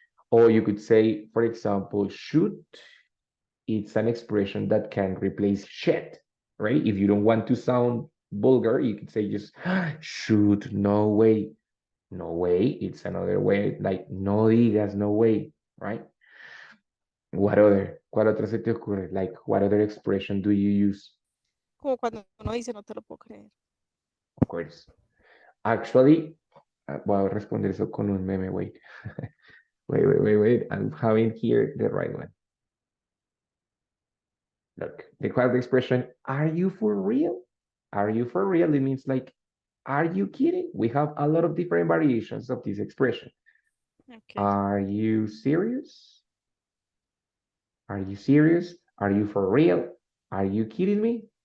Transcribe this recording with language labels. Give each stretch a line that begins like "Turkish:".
English: Or you could say, for example, shoot. It's an expression that can replace shit, right? If you don't want to sound vulgar, you could say just shoot, no way. No way, it's another way, like
Spanish: no digas,
English: no way, right? What other?
Spanish: ¿Cuál otra se te ocurre?
English: Like, what other expression do you use?
Spanish: Como cuando uno dice no te lo puedo creer.
English: Of course. Actually,
Spanish: voy a responder eso con un meme, wait.
English: Wait. I'm having here the right one. Look, the correct expression, are you for real? Are you for real? It means like, are you kidding? We have a lot of different variations of this expression. Okay. Are you serious? Are you serious? Are you for real? Are you kidding me?